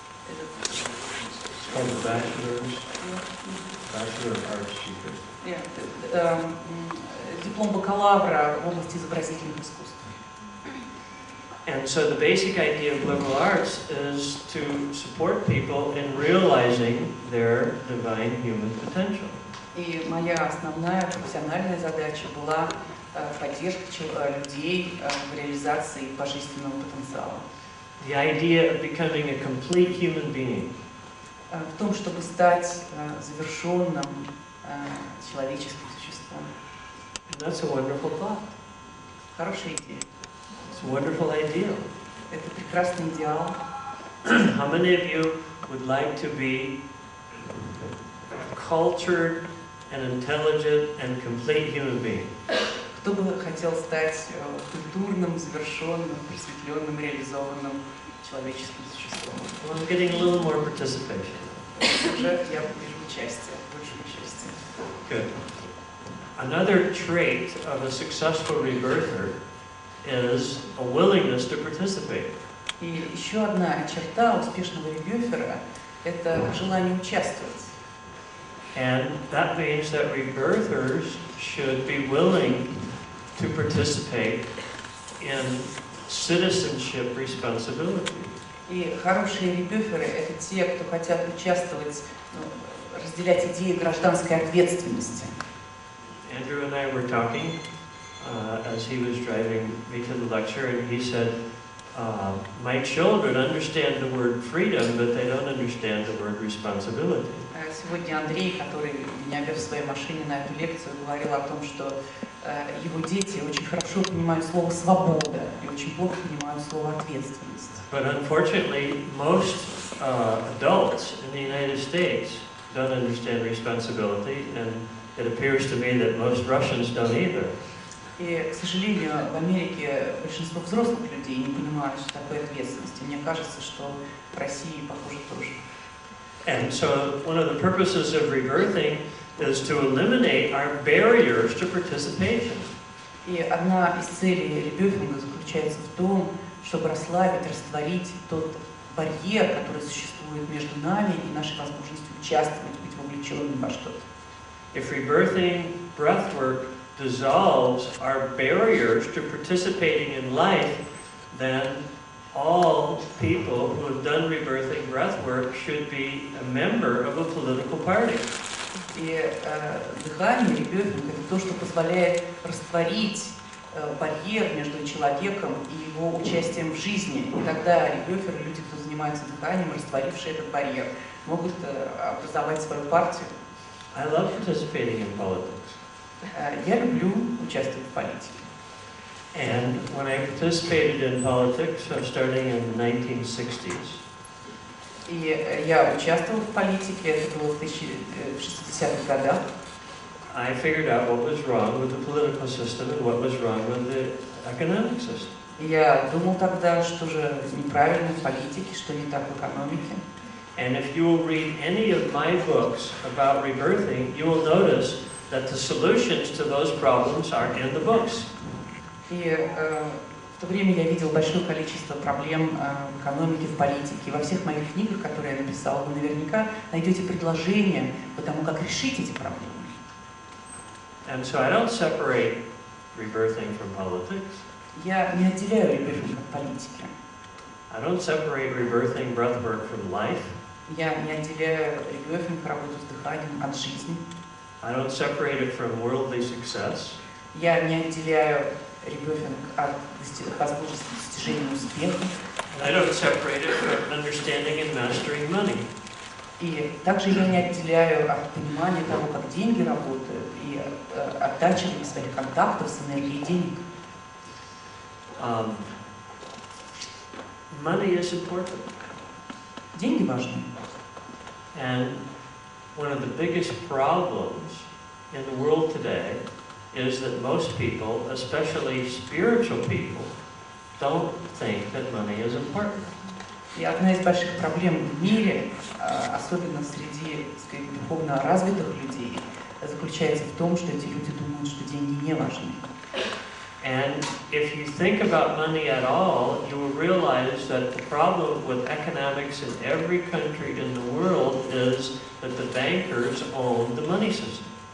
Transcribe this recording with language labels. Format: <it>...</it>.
<en>It's called the Bachelor of Arts degree.</en> <ru>Диплом бакалавра в области изобразительных искусств.</ru> <en>And so the basic idea of liberal arts is to support people in realizing their divine human potential.</en> <ru>И моя основная профессиональная задача была поддержка людей в реализации их божественного потенциала.</ru> <en>The idea of becoming a complete human being.</en> <ru>В том, чтобы стать завершенным человеческим существом.</ru> <en>That's a wonderful thought.</en> <ru>Хорошая идея.</ru> <en>It's a wonderful ideal.</en> <ru>Это прекрасный идеал.</ru> <en>How many of you would like to be cultured and intelligent and complete human being?</en> <ru>Кто бы хотел стать культурным, завершенным, просветленным, реализованным человеческим существом?</ru> <en>Well, I'm getting a little more participation.</en> <ru>Уже я вижу участие, больше участия.</ru> <en>Good. Another trait of a successful rebirther is a willingness to participate.</en> <ru>И еще одна черта успешного ребёфера – это желание участвовать.</ru> <en>And that means that rebirthers should be willing to participate in citizenship responsibility.</en> <ru>И хорошие ребёферы – это те, кто хотят участвовать, разделять идеи гражданской ответственности.</ru> <en>Andrew and I were talking as he was driving me to the lecture, and he said, my children understand the word freedom, but they don't understand the word responsibility.</en> <ru>Сегодня Андрей, который меня вез в своей машине на эту лекцию, говорил о том, что его дети очень хорошо понимают слово «свобода» и очень плохо понимают слово «ответственность».</ru> <en>But unfortunately, most adults in the United States don't understand responsibility, and it appears to me that most Russians don't either.</en> <ru>И, к сожалению, в Америке большинство взрослых людей не понимают, что такое ответственность. И мне кажется, что в России, похоже, тоже.</ru> <en>And so one of the purposes of rebirthing is to eliminate our barriers to participation.</en> <ru>И одна из целей ребёфинга заключается в том, чтобы расслабить, растворить тот барьер, который существует между нами и нашей возможностью участвовать, быть вовлеченным во что-то.</ru> <en>If rebirthing breathwork dissolves our barriers to participating in life, then all people who have done rebirthing breathwork should be a member of a political party.</en> <ru>И дыхание, ребёфинг, это то, что позволяет растворить барьер между человеком и его участием в жизни. И тогда ребёферы, люди, кто занимается дыханием, растворившие этот барьер, могут образовать свою партию.</ru> <en>I love participating in politics.</en> <ru>Я люблю участвовать в политике.</ru> <en>And when I participated in politics, starting in the 1960s,</en> <ru>И я участвовал в политике, это было в 60-х годах.</ru> <en>I figured out what was wrong with the political system and what was wrong with the economic system.</en> <ru>Я думал тогда, что же неправильно в политике, что не так в экономике.</ru> <en>And if you will read any of my books about rebirthing, you will notice that the solutions to those problems are in the books.</en> <ru>И в то время я видел большое количество проблем в экономике, в политике. И во всех моих книгах, которые я написала, вы наверняка найдете предложения по тому, как решить эти проблемы.</ru> <en>And so I don't separate rebirthing from politics.</en> <ru>Я не отделяю ребёфинг от политики.</ru> <en>I don't separate rebirthing breathwork from life.</en> <ru>Я не отделяю ребёфинг, работу с дыханием от жизни.</ru> <en>I don't separate it from worldly success.</en> <ru>Я не отделяю ребёфинг от возможности достижения успеха.</ru> <en>I don't separate it from understanding and mastering money.</en> <ru>И также я не отделяю от понимания того, как деньги работают, и оттачивания своих контактов с энергией денег.</ru> <en>Money is important.</en> <ru>Деньги важны.</ru> <en>And one of the biggest problems in the world today is that most people, especially spiritual people, don't think that money is important.</en> <ru>И одна из больших проблем в мире, особенно среди, так сказать, духовно развитых людей, заключается в том, что эти люди думают, что деньги не важны.</ru> <en>And if you think about money at all, you will realize that the problem with economics in every country in the world is that the bankers own the money system.</en>